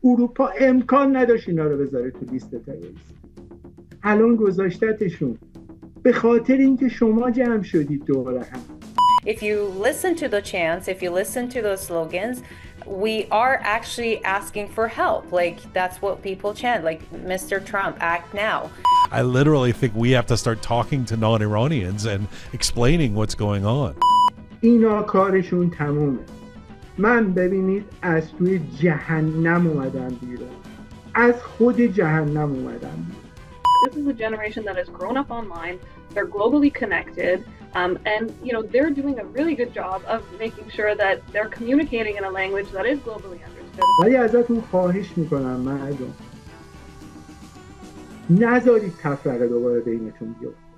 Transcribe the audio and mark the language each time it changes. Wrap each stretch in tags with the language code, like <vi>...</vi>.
<fa>اروپا امکان نداشت اینا رو بذاره تو لیست تروریست. الان گذاشتتشون به خاطر اینکه شما جمع شدید دوره هم.</fa> <en>If you listen to the chants, if you listen to those slogans, we are actually asking for help. Like, that's what people chant, like, Mr. Trump, act now. I literally think we have to start talking to non-Iranians and explaining what's going on.</en> <fa>اینا کارشون تمومه. من ببینید از توی جهنم اومدم بیرون. از خود جهنم اومدم بیرون.</fa> <en>This is a generation that has grown up online. They're globally connected. And, you know, they're doing a really good job of making sure that they're communicating in a language that is globally understood.</en> <fa>ولی ازتون خواهش میکنم مردم نذارید تفرقه دوباره بینتون بیفته.</fa>